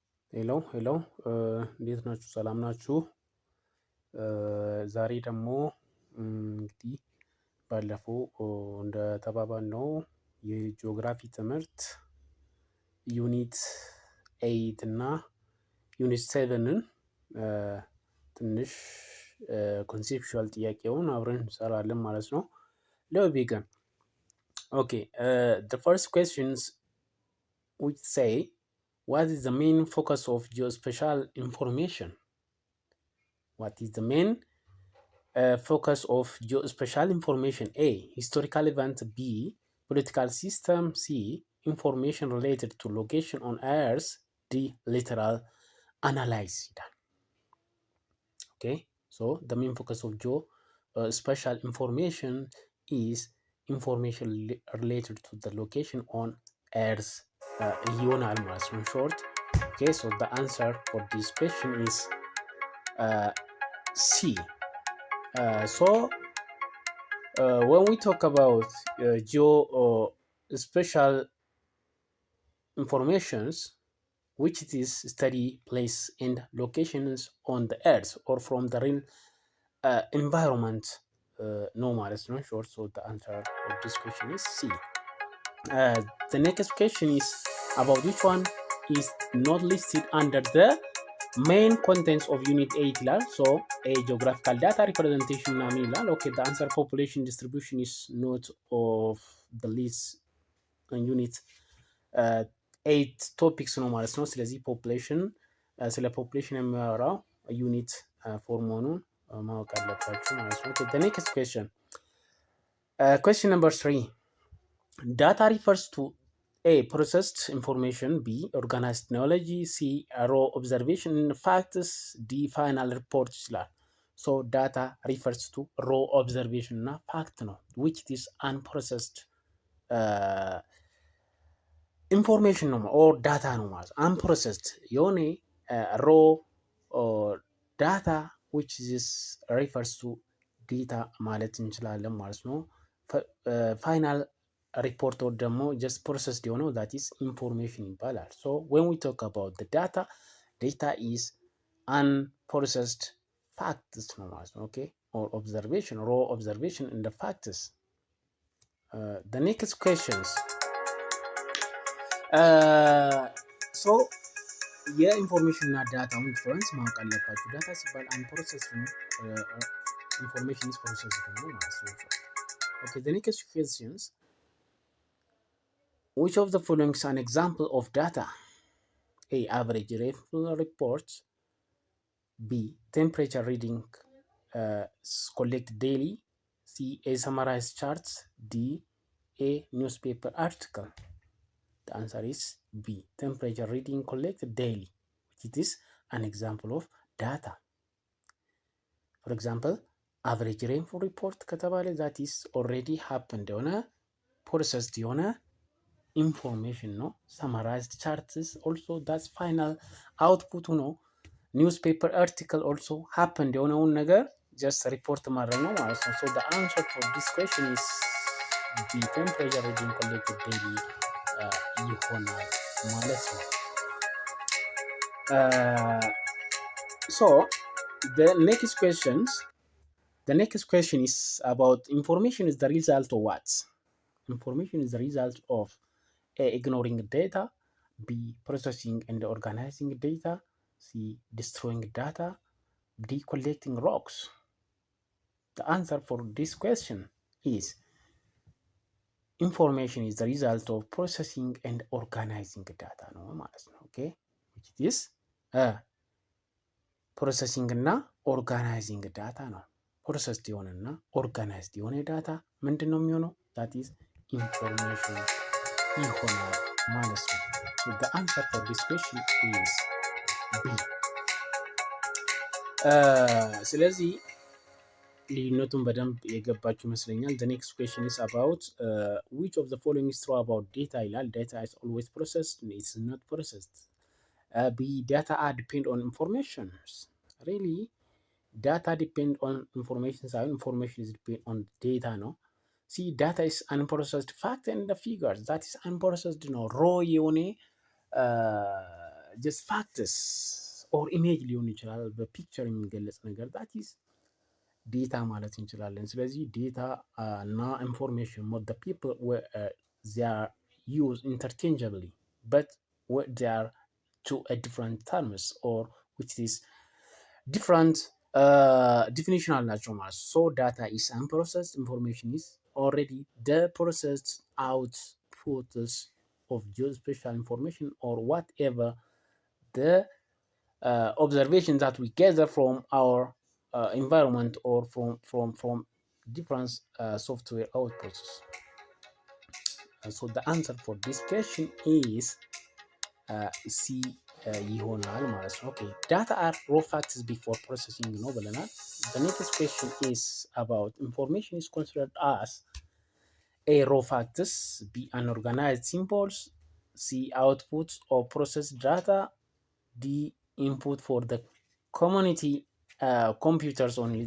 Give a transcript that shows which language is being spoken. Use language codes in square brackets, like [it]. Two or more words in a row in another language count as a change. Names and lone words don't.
[am] ሄሎ ሄሎ እንዴት ናችሁ? ሰላም ናችሁ? ዛሬ ደግሞ እንግዲህ ባለፈው እንደተባባልነው የጂኦግራፊ ትምህርት ዩኒት 8 እና ዩኒት 7ን ትንሽ ኮንሴፕቹዋል ጥያቄውን አብረን እንሰራለን ማለት ነው። [en] Let's begin. Okay, the first questions which say, what is the main focus of geospatial information? What is the main focus of geospatial information? A. Historical event. B. Political system. C. Information related to location on Earth. D. Literal analysis. Okay, so the main focus of geospatial information is information related to the location on Earth. [am] ይሆናል ማለት ነው short. [en] Okay, so the answer for this question is C. So when we talk about geospatial informations, which it is study place and locations on the Earth or from the real environment, no [am] ማለት ነው [en] short. So the answer of this question is C. The next question is about which one is not listed under the main contents of unit 8 ይላል። So a geographical data representation [am] ምናምን ይላል። [en] Okay, the answer population distribution is not of the list unit 8 topics [am] ነው ማለት ነው። ስለዚህ population ስለ population የሚያወራው ዩኒት 4 መሆኑን ማወቅ አለባችሁ ማለት ነው። [en] Okay, the next question. Question number 3. Data refers to A. Processed information. B. Organized knowledge. C. Raw observation. Facts. D. Final report ይችላል። So data refers to raw observation እና fact ነው, which is unprocessed information ነው or data [am] ነው ማለት [en] unprocessed የሆነ raw data which is refers to data [am] ማለት እንችላለን ማለት ነው። [en] final report [am] ወር ደግሞ [en] just processed የሆነው that is information ይባላል። So when we talk about the data is unprocessed facts [am] ነው ማለት ነው። [en] Okay, or observation, raw observation in the facts. The next questions. So [am] የኢንፎርሜሽን እና ዳታውን ዲፈረንስ ማወቅ አለባችሁ። ዳታ ሲባል unprocessed ነው፣ [en] information is processed [am] ነው ማለት ነው። [en] Okay, the next questions. Which of the following is an example of data? A. Average rainfall reports. B. Temperature reading collected daily. C. A. Summarized charts. D. A. Newspaper article. The answer is B. Temperature reading collected daily. It is an example of data. For example, average rainfall report ከተባለ that is already happened የሆነ processed የሆነ information ነው። summarized charts also that's final output ነው። newspaper article also happened [am] የሆነውን ነገር [en] just report [am] ማድረግ ነው ማለት ነው። [en] So the answer for this question is B. Temperature reading collected daily [am] ይሆናል ማለት ነው። [en] So the next question is about information is the result of what? Information is the result of A. Ignoring data. B. Processing and organizing data. C. Destroying data. D. Collecting rocks. The answer for this question is information is the result of processing and organizing data [am] ነው ማለት ነው። [en] Okay, which is processing እና organizing data ነው። processed የሆነና organized [am] የሆነ ዳታ ምንድን ነው የሚሆነው? [en] that is information [am] ይሆናል ማለት ነው። [en] So the answer for this question is B. [am] ስለዚህ ልዩነቱን በደንብ የገባችሁ ይመስለኛል። [en] The next question is about which of the following is true about data ይላል። data is always processed, it's not processed. B. Data are depend on information. Really, data depend on information ሳይሆን information is depend on data ነው። C. Data is unprocessed fact and the figures that is unprocessed ነው። raw የሆነ just facts or image [am] ሊሆን ይችላል በፒክቸር የሚገለጽ ነገር [en] that is data [am] ማለት እንችላለን። ስለዚህ ዴታ እና ኢንፎርሜሽን [en] what the people were they are used interchangeably but what they are to a different terms or which is different definition [am] አላቸው ማለት [en] so data is unprocessed information is already the processed outputs of geospatial information or whatever the observation that we gather from our environment or from different software outputs. So the answer for this question is C [am] ይሆናል ማለት ነው። [en] Okay, data are raw facts before processing [am] ነው ብለናል። [en] The next question is about information is considered as A, raw facts, B, unorganized symbols, C, output or processed data, D, input for the community computers only.